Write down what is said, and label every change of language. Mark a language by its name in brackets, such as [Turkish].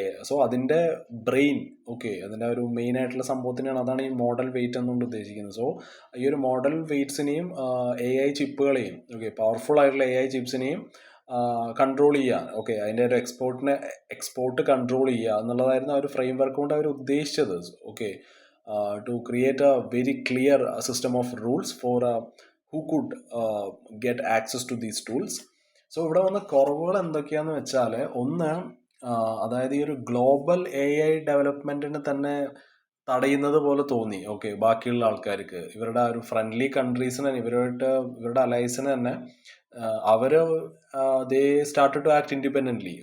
[Malayalam] So അതിൻ്റെ brain, okay, അതിൻ്റെ ഒരു മെയിൻ ആയിട്ടുള്ള സംഭവത്തിനാണ്, അതാണ് ഈ മോഡൽ വെയിറ്റ് എന്നുകൊണ്ട് ഉദ്ദേശിക്കുന്നത്. സോ ഈ ഒരു മോഡൽ വെയിറ്റ്സിനെയും AI ചിപ്പുകളെയും, ഓക്കെ, പവർഫുൾ ആയിട്ടുള്ള AI ചിപ്സിനെയും കൺട്രോൾ ചെയ്യുക. ഓക്കെ, അതിൻ്റെ ഒരു എക്സ്പോർട്ട് കൺട്രോൾ ചെയ്യുക എന്നുള്ളതായിരുന്നു ആ ഒരു ഫ്രെയിം വർക്ക് കൊണ്ട് അവർ ഉദ്ദേശിച്ചത്. [English] Okay, to create a very clear system of rules for who could get access to these tools. [Malayalam] So ഇവിടെ വന്ന കുറവുകൾ എന്തൊക്കെയാന്ന് വെച്ചാൽ, ഒന്ന്, അതായത് ഈ ഒരു ഗ്ലോബൽ AI ഡെവലപ്മെൻറ്റിന് തന്നെ തടയുന്നത് പോലെ തോന്നി. ഓക്കെ, ബാക്കിയുള്ള ആൾക്കാർക്ക്, ഇവരുടെ ആ ഒരു ഫ്രണ്ട്ലി കൺട്രീസിന്, ഇവരുടെ അലൈസിന് തന്നെ അവർ [English] They started to act independently.